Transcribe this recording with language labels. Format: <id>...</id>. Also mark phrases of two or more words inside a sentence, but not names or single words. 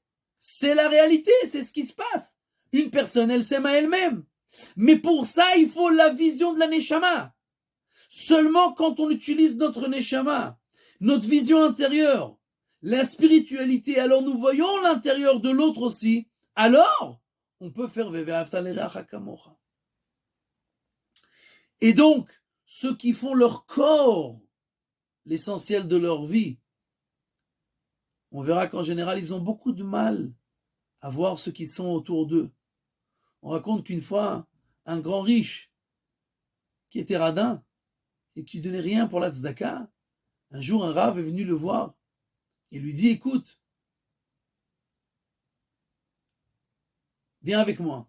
<fr>C'est la réalité, c'est ce qui se passe. Une personne, elle s'aime à elle-même. Mais pour ça, il faut la vision de la Neshama. Seulement quand on utilise notre neshama, notre vision intérieure, la spiritualité, alors nous voyons l'intérieur de l'autre aussi, alors on peut faire</fr> <he>ואהבת לרעך כמוך.</he> <fr>Et donc, ceux qui font leur corps l'essentiel de leur vie, on verra qu'en général, ils ont beaucoup de mal à voir ceux qui sont autour d'eux. On raconte qu'une fois, un grand riche, qui était radin, et qui ne donnait rien pour la tzedaka, un jour, un rave est venu le voir, et lui dit, écoute, viens avec moi.</fr>